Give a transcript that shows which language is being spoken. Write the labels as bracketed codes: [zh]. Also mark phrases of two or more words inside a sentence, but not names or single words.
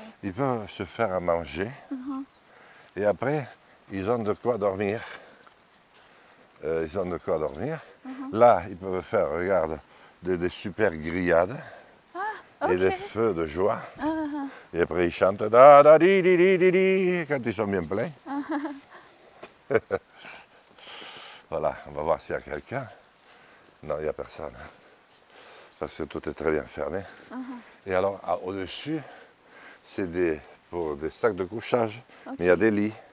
[fr] Ils peuvent se faire à manger. Et après, ils ont de quoi dormir. Là, ils peuvent faire, regarde, des super grillades. Ok. Et des feux de joie. Et après, ils chantent da da di di di di di quand ils sont bien pleins. Voilà, on va voir s'il y a quelqu'un. Non, il n'y a personne. Parce que tout est très bien fermé. Et alors, au-dessus, c'est pour des sacs de couchage. Okay. Mais il y a des lits.